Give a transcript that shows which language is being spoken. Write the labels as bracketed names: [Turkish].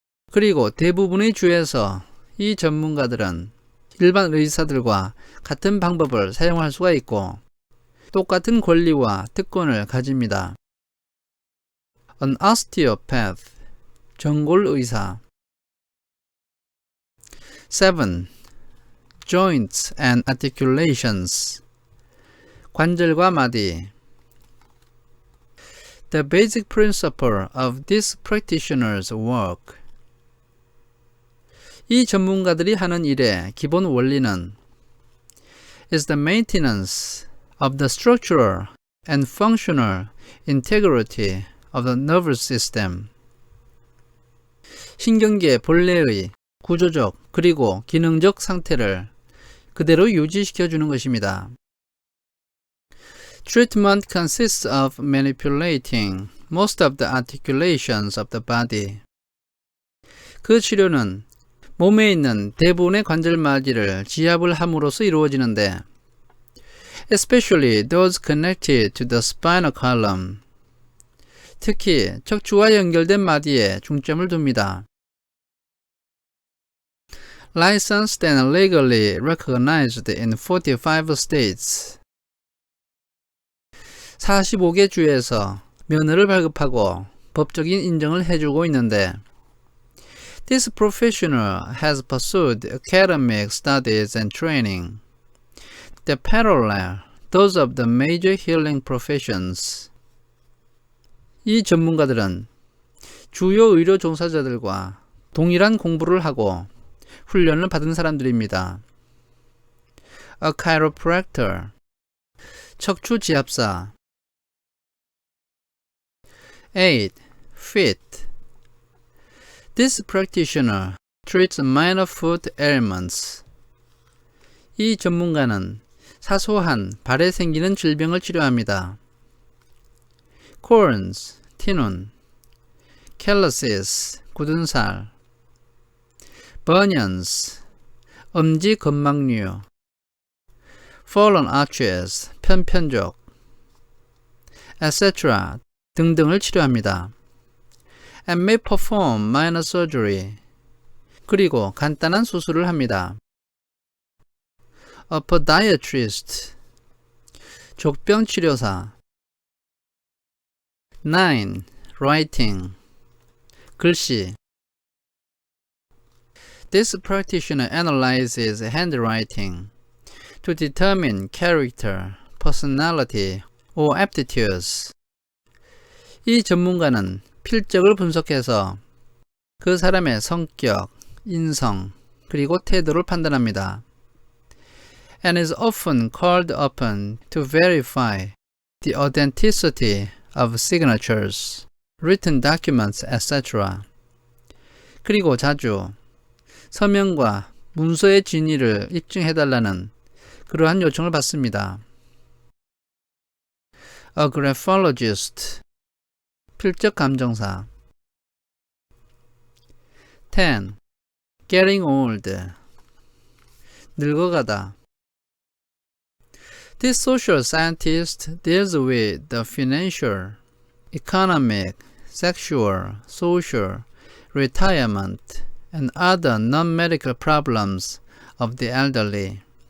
[Korean] 그리고 대부분의 주에서 이 전문가들은 일반 의사들과 같은 방법을 사용할 수가 있고 똑같은 권리와 특권을 가집니다. [English] An osteopath, [Korean] 전골 의사. [English] 7. Joints and articulations, [Korean] 관절과 마디. [English] The basic principle of this practitioner's work. [Korean] 이 전문가들이 하는 일의 기본 원리는 [English] is the maintenance of the structural and functional integrity of the nervous system. [Korean] 신경계 본래의 구조적 그리고 기능적 상태를 그대로 유지시켜 주는 것입니다. [English] Treatment consists of manipulating most of the articulations of the body. [Korean] 그 치료는 몸에 있는 대부분의 관절마디를 지압을 함으로써 이루어지는데 [English] especially those connected to the spinal column. [Korean] 특히 척추와 연결된 마디에 중점을 둡니다. [English] Licensed and legally recognized in 45 states. [Korean] 45개 주에서 면허를 발급하고 법적인 인정을 해주고 있는데 [English] This professional has pursued academic studies and training that parallel those of the major healing professions. [Korean] 이 전문가들은 주요 의료 종사자들과 동일한 공부를 하고 훈련을 받은 사람들입니다. [English] A chiropractor, [Korean] 척추 지압사. [English] 8. Fit. This practitioner treats minor foot ailments. [Korean] 이 전문가는 사소한 발에 생기는 질병을 치료합니다. [English] corns, [Korean] 티눈. [English] calluses, [Korean] 굳은 살. [English] bunions, [Korean] 엄지 건막류. [English] fallen arches, [Korean] 편편족. etc. 등등을 치료합니다. [English] and may perform minor surgery. [Korean] 그리고 간단한 수술을 합니다. [English] A podiatrist, [Korean] 족병치료사. [English] 9. Writing, [Korean] 글씨. [English] This practitioner analyzes handwriting to determine character, personality, or aptitudes. [Korean] 이 전문가는 필적을 분석해서 그 사람의 성격, 인성, 그리고 태도를 판단합니다. [English] And is often called upon to verify the authenticity of signatures, written documents, etc. [Korean] 그리고 자주 서명과 문서의 진위를 입증해달라는 그러한 요청을 받습니다. [English] A graphologist, [Korean] 필적 감정사. [English] 10. Getting old, [Korean] 늙어가다. [English] This social scientist deals with the financial, economic, sexual, social, retirement, and other non-medical problems of the elderly.